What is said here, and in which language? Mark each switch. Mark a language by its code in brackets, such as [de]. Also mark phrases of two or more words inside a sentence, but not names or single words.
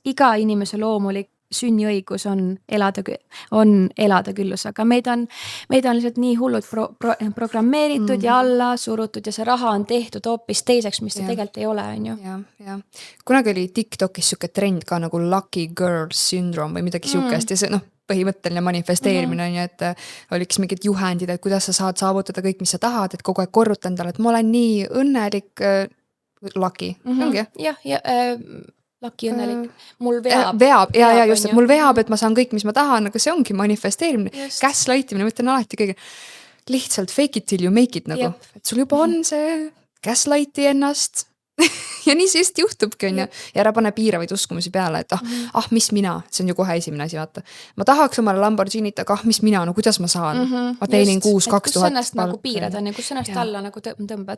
[et] Iga inimese loomulik sünniõigus on elada küllus, aga meid on lihtsalt nii hullud programmeeritud ja alla surutud ja see raha on tehtud hoopis teiseks, mis ta tegelikult ei ole, on ju. Kunagi oli TikTokis siuke trend ka nagu [en] lucky girl syndrome [et] või midagi siukest ja see põhimõtteline manifesteerimine on ju, et oliks mingid juhendid, et kuidas sa saad saavutada kõik, mis sa tahad, et kogu aeg korruta endale, et ma olen nii õnnelik lucky, ongi? Laki õnnelik. Mul veab, just, et mul veab, et ma saan kõik, mis ma tahan, aga see ongi manifesteerimine. Gaslightimine, ma ütlen alati kõige. Lihtsalt [en] fake it till you make it [et] nagu. Et sul juba on see gaslighti ennast. Ja nii see just juhtubki, on ju. Ja ära pane piiravaid uskumusi peale, et mis mina, see on ju kohe esimene asi, vaata. Ma tahaks omale Lamborghinit, aga mis mina, no kuidas ma saan? Ma teenin 6-2000. Kus ennast nagu piirad, on ju, kus ennast alla nagu tõmbad.